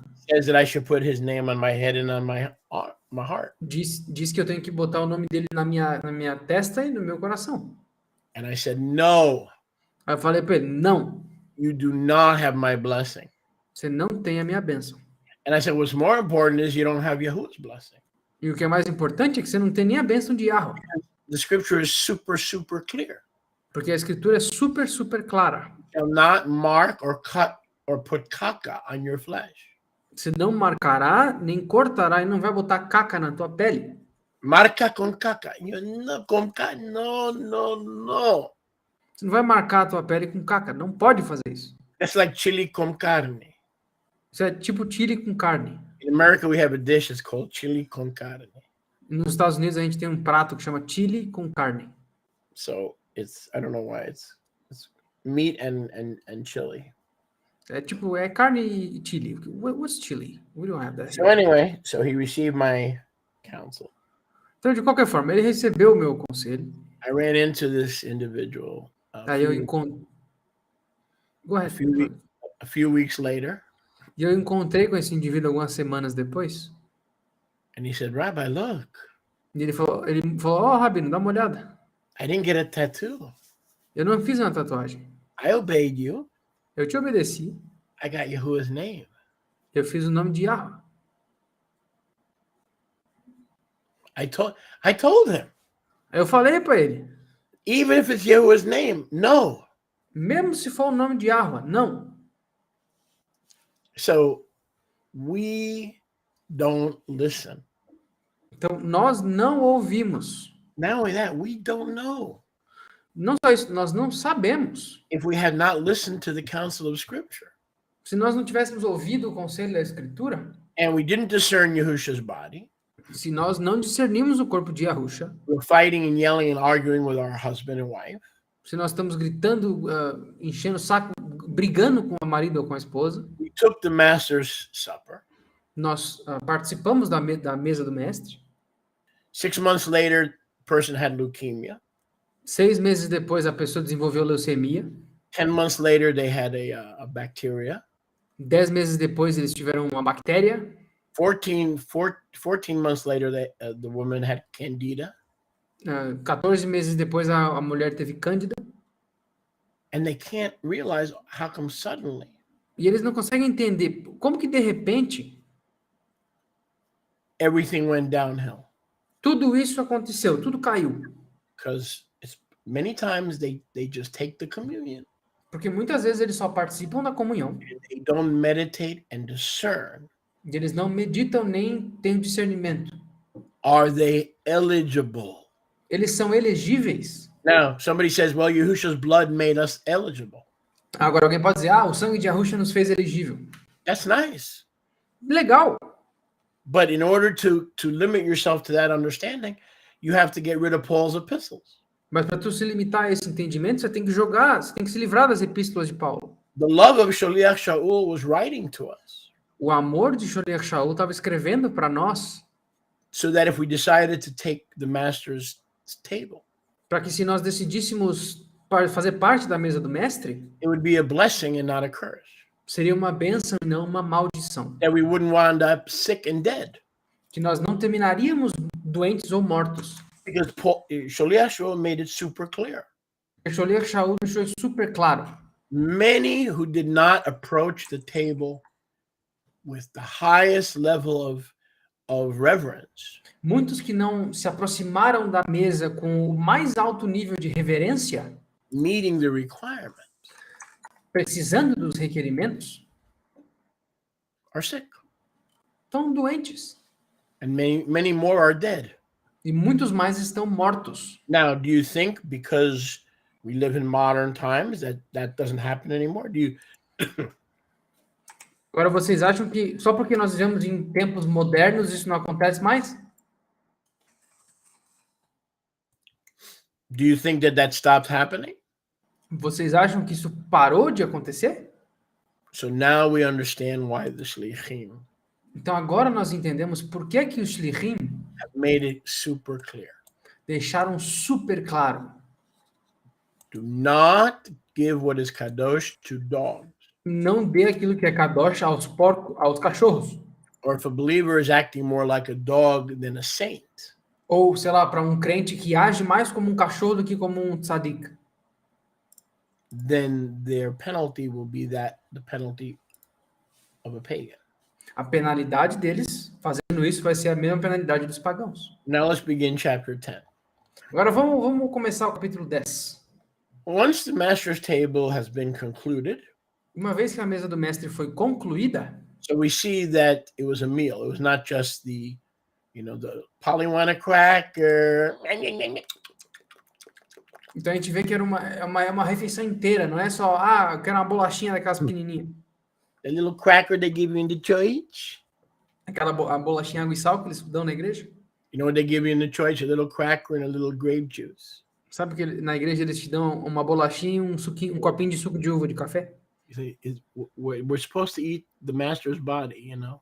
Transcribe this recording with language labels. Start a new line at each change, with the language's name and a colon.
English: Says that I should put his name on my head and on my heart.
Portuguese: diz que eu tenho que botar o nome dele na minha testa e no meu coração.
English: And I said, no.
Portuguese: Aí eu falei para ele, não.
English: You do not have my blessing.
Portuguese: Você não tem a minha bênção.
English: And I said, what's more important is you don't have Yahuwah's blessing.
Portuguese: E o que é mais importante é que você não tem nem a bênção de Yahweh.
English: The scripture is super, super clear.
Portuguese: Porque a escritura é super, super clara.
English: You shall not mark or cut or put caca on your flesh.
Portuguese: Você não marcará, nem cortará e não vai botar caca na tua pele.
Spanish: Marca con caca. No.
Portuguese: Você não vai marcar a tua pele com caca. Não pode fazer isso.
English: That's like chili con carne.
Portuguese: Isso é tipo chili com carne.
English: In America, we have a dish that's called chili con carne.
Portuguese: Nos Estados Unidos, a gente tem um prato que chama chili com carne.
English: So I don't know why it's meat and chili.
Portuguese: É carne e chili.
English: What's chili? We don't have that. So anyway, so he received my counsel.
Portuguese: Então, de qualquer forma, ele recebeu o meu conselho.
English: I ran into this individual
Portuguese: Aí eu encontrei.
English: Go ahead. a few weeks later.
Portuguese: E eu encontrei com esse indivíduo algumas semanas depois.
English: And he said, Rabbi, look.
Portuguese: E ele falou, Rabino, dá uma olhada.
English: I didn't get a tattoo.
Portuguese: Eu não fiz uma tatuagem.
English: I obeyed you.
Portuguese: Eu te obedeci.
English: I got Yahuwah's name.
Portuguese: Eu fiz o nome de Yahweh.
English: I told him.
Portuguese: Aí eu falei para ele.
English: Even if it's Yahuwah's name, no.
Portuguese: Mesmo se for o nome de Yahweh, não.
English: So we don't listen.
Portuguese: Então, nós não ouvimos.
English: Not only that, we don't know.
Portuguese: Não só isso, nós não sabemos.
English: If we had not listened to the counsel of Scripture.
Portuguese: Se nós não tivéssemos ouvido o conselho da Escritura.
English: And we didn't discern Yahusha's body.
Portuguese: Se nós não discernimos o corpo de Yahusha.
English: We're fighting and yelling and arguing with our husband and wife.
Portuguese: Se nós estamos gritando, enchendo o saco, brigando com o marido ou com a esposa.
English: We took the Master's Supper.
Portuguese: Nós participamos da mesa do mestre.
English: 6 months later, the person had leukemia.
Portuguese: 6 meses depois, a pessoa desenvolveu leucemia.
English: 10 months later, they had a bacteria.
Portuguese: 10 meses depois, eles tiveram uma bactéria.
English: 14 months later, the woman had candida.
Portuguese: 14 meses depois, a mulher teve cândida.
English: And they can't realize how come suddenly.
Portuguese: E eles não conseguem entender como que de repente
English: everything went downhill.
Portuguese: Tudo isso aconteceu, tudo caiu.
English: Because many times they just take the communion.
Portuguese: Porque muitas vezes eles só participam da comunhão.
English: And they don't meditate and discern.
Portuguese: E eles não meditam nem têm discernimento.
English: Are they eligible?
Portuguese: Eles são elegíveis
English: Now, somebody says, well, Yahushua's blood made us eligible.
Portuguese: Agora alguém pode dizer, o sangue de Yahushua nos fez elegível.
English: That's nice.
Portuguese: Legal.
English: But in order to limit yourself to that understanding, you have to get rid of Paul's epistles.
Portuguese: Mas para tu se limitar a esse entendimento, você tem que se livrar das epístolas de Paulo.
English: The love of Shaliach Shaul was writing to us.
Portuguese: O amor de Shaliach Shaul estava escrevendo para nós.
English: So that if we decided to take the master's table,
Portuguese: para que se nós decidíssemos fazer parte da mesa do mestre,
English: it would be a blessing and not a curse.
Portuguese: Seria uma bênção e não uma maldição.
English: That we wouldn't wind up sick and dead.
Portuguese: Que nós não terminaríamos doentes ou mortos.
English: Because Shaliach Shaul made it super clear.
Portuguese: Shaliach Shaul deixou super claro.
English: Many who did not approach the table with the highest level of reverence.
Portuguese: Muitos que não se aproximaram da mesa com o mais alto nível de reverência,
English: meeting the requirement,
Portuguese: precisando dos requerimentos,
English: are sick.
Portuguese: Estão doentes.
English: And many more are dead.
Portuguese: E muitos mais estão mortos.
English: Now, do you think because we live in modern times that doesn't happen anymore? Do you
Portuguese: Agora vocês acham que só porque nós vivemos em tempos modernos isso não acontece mais?
English: Do you think that stopped happening?
Portuguese: Vocês acham que isso parou de acontecer?
English: So now we understand why the shlichim.
Portuguese: Então agora nós entendemos por que os shlichim
English: have made it super clear.
Portuguese: Deixaram super claro.
English: Do not give what is kadosh to dogs.
Portuguese: Não dê aquilo que é kadosh aos porcos, aos cachorros.
English: Or if a believer is acting more like a dog than a saint.
Portuguese: Ou, sei lá, para um crente que age mais como um cachorro do que como um tzadik.
English: Then their penalty will be the penalty of a pagan.
Portuguese: A penalidade deles, fazendo isso, vai ser a mesma penalidade dos pagãos.
English: Now let's begin chapter 10.
Portuguese: Agora vamos começar o capítulo 10.
English: Once the master's table has been concluded,
Portuguese: uma vez que a mesa do mestre foi concluída,
English: so we see that it was a meal. It was not just the Pollyanna cracker.
Portuguese: Então a gente vê que era uma refeição inteira, não é só, eu quero uma bolachinha daquelas pequenininhas.
English: The little cracker they give you in the church.
Portuguese: Aquela a bolachinha água e sal que eles dão na igreja.
English: You know what they give you in the church? A little cracker and a little grape juice.
Portuguese: Sabe que na igreja eles te dão uma bolachinha e um copinho de suco de uva de café?
English: We're supposed to eat the master's body,